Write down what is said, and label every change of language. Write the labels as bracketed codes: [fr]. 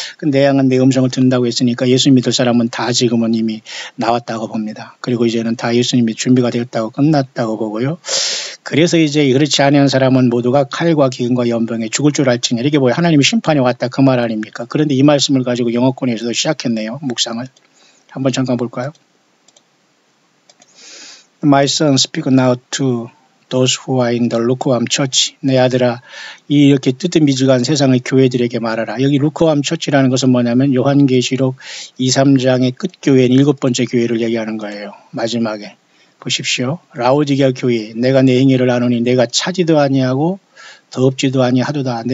[ko] 내 양은 내 음성을 듣는다고 했으니까 예수 믿을 사람은 다 지금은 이미 나왔다고 봅니다. 그리고 이제는 다 예수님이 준비가 되었다고 끝났다고 보고요. 그래서 이제 그렇지 않은 사람은 모두가 칼과 기근과 연병에 죽을 줄 알지니 이게 뭐예요? 하나님의 심판이 왔다 그 말 아닙니까? 그런데 이 말씀을 가지고 영어권에서도 시작했네요. 묵상을. 한번 잠깐 볼까요? [en] My son, speak now to those who are in the lukewarm church. [ko] 내 아들아, 이렇게 뜨뜻미지근한 세상의 교회들에게 말하라. 여기 lukewarm church라는 것은 뭐냐면 요한계시록 2, 3장의 끝교회인 7번째 교회를 얘기하는 거예요. 마지막에. 보십시오. 라오디게아 교회, 내가 내 행위를 아노니 내가 차지도 아니하고 더럽지도 아니하도다.